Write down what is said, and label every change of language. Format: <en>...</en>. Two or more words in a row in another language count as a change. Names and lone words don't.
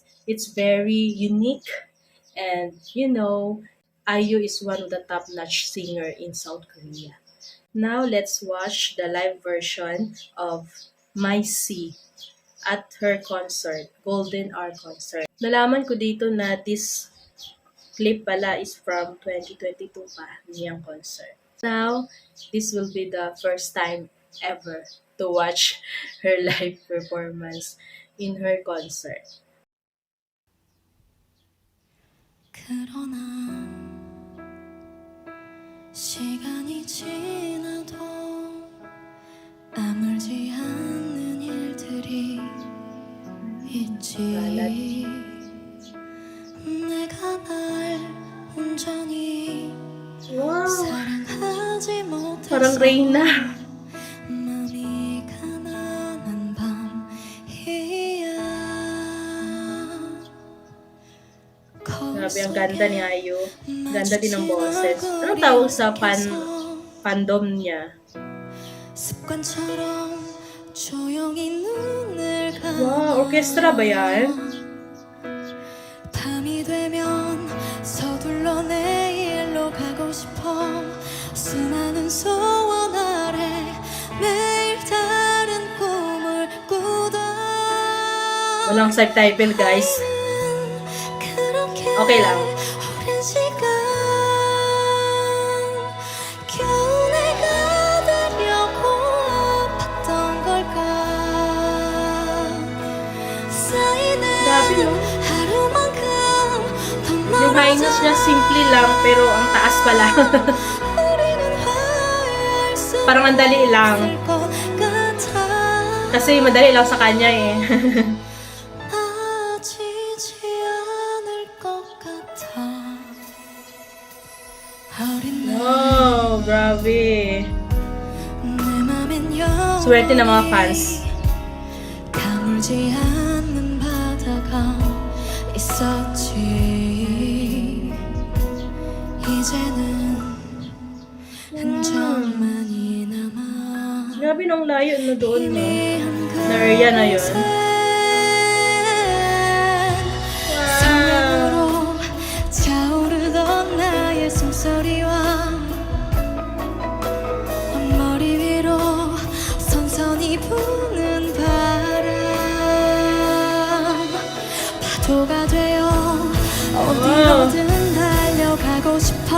<en>It's very unique and IU is one of the top-notch singer in South Korea. Now let's watch the live version of My Sea at her concert, Golden Hour concert.</en> <tl>Nalaman ko dito na</tl> <en>this clip</en> <tl>pala</tl> <en>is from</en> <tl>2022 pa niyang concert.</tl> <en>Now, this will be the first time ever to watch her live performance in her concert.</en> <ko>그러나 시간이 지나도 아물지 않는 일들이 있지. 내가 날 온전히 Wow! 사랑하지</ko> <tl>Parang</tl> <ko>못해서</ko> <tl>Reyna.</tl> <ko>마음이 가난한 밤이야.</ko> <tl>Grabe, ang ganda ni Ayu. Ganda din ng boses. Anong tawag sa fandom niya?</tl> <ko>습관처럼 조용히 눈을 감아.</ko> <tl>Wow, orchestra ba yan?</tl> <ko>밤이 되면 서둘러 내일로 가고 싶어. 수많은 소원 아래 매일 다른 꿈을 꾸다.</ko> <tl>Walang subtitle, guys. Okay lang.</tl> <ko>오랜 시간 겨우 내가 되려고 아팠던 걸까. 쌓이는</ko> <tl>Grabe, no?</tl> <ko>하루만큼 더</ko> <tl>Yung high notes niya simple lang, pero ang taas pala.</tl> <ko>우리는 화해할 수</ko> <tl>Parang ang dali lang.</tl> <ko>있을 것 같아.</ko> <tl>Kasi madali lang sa kanya eh.</tl> <ko>나아지지 않을 것 같아. 어린 날</ko> <tl>Wow, grabe.</tl> <ko>내 맘엔 영원히</ko> <tl>Swerte ng mga fans.</tl> <ko>가물지 않는 바다가 있었지. 이제는 흔적만이 남아.</ko> <tl>Grabe nung layo na doon, no?</tl> <ko>희미한</ko> <tl>Na area na yun.</tl> <ko>그곳엔 Wow! 성령으로 차오르던 나의 숨소리와 머리 위로 선선히 부는 바람, 파도가 되어 어디로든 달려가고 싶어.</ko>